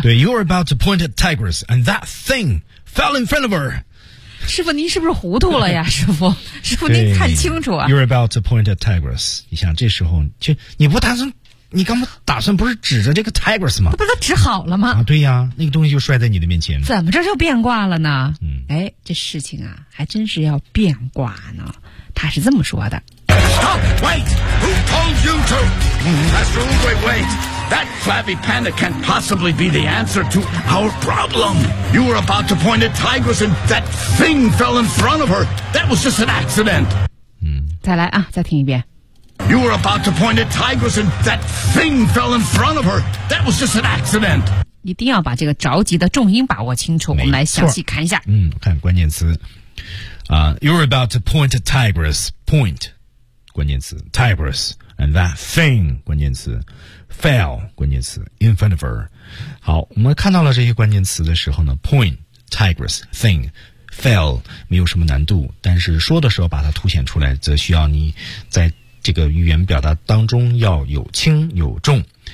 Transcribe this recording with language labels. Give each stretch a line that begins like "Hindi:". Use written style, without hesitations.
English: 对， You're about to point at tigress and that thing fell in front of her。
Chinese: 师傅您是不是糊涂了呀？师傅师傅您看清楚啊。
English: You're about to point at tigress，
Chinese: 你想这时候就你不打算，你刚刚打算不是指着这个 tigress 吗？不是他指好了吗？啊，对呀，那个东西就摔在你的面前，怎么这就变卦了呢？哎，这事情啊还真是要变卦呢。他是这么说的。
English: Stop! Wait! Who told you to? Master Oogway, wait! That flabby panda can't possibly be the answer to our problem! You were about to point at tigress and that thing fell in front of her! That was just an accident!
Chinese: 再来啊，再听一遍。
English: You were about to point at tigress and that thing fell in front of her! That was just an accident!
Chinese: 一定要把这个着急的重音把握清楚，我们来详细看一下。看关键词。
English: You're about to point a tigress. Point, 关键词 tigress, and that thing, 关键词 fell, 关键词 in front of her.
Chinese: 好，我们看到了这些关键词的时候呢 ，point, tigress, thing, fell 没有什么难度，但是说的时候把它凸显出来，则需要你在这个语言表达当中要有轻有重。